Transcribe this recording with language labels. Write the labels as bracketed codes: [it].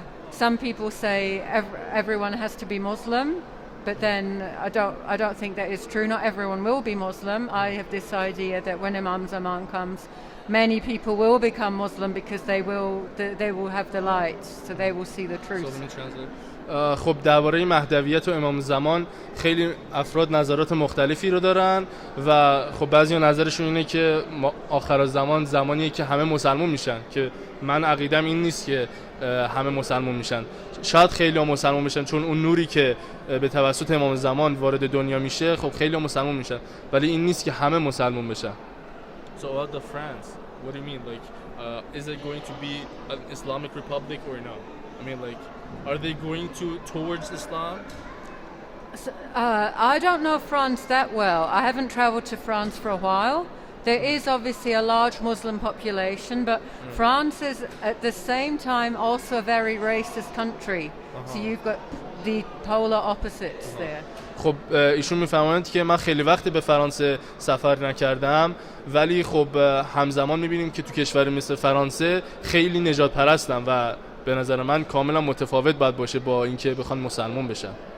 [en] Some people say everyone has to be Muslim, but then I don't think that is true. Not everyone will be Muslim. I have this idea that when Imam Zaman comes, many people will become Muslim because they will have the light, so they will see the truth. So let me translate. [fa] خب درباره مهدویت و امام زمان خیلی افراد نظرات مختلفی رو دارن و خب بعضی نظرشون اینه که آخرالزمان زمانیه که همه مسلمان میشن، که من عقیدم این نیست که همه مسلمان میشن. شاید خیلی ها مسلمان میشن چون اون نوری که به توسط امام زمان وارد دنیا میشه، خب خیلی ها مسلمان میشن، ولی این نیست که همه مسلمان بشن. [en] So about the France, what do you mean? Like, is it going to be an Islamic Republic or no? I mean, like, are they going towards Islam? So, I don't know France that well. I haven't traveled to France for a while. There is obviously a large Muslim population, but France is at the same time also a very racist country. So you've got the polar opposites there. [fa] خب ایشون میفهمند که من خیلی وقتی به فرانسه سفر نکردم، ولی خب همزمان میبینیم که تو کشوری مثل فرانسه خیلی نجات پرستن و به نظر من کاملا متفاوت باید باشه با اینکه بخوان مسلمان بشن.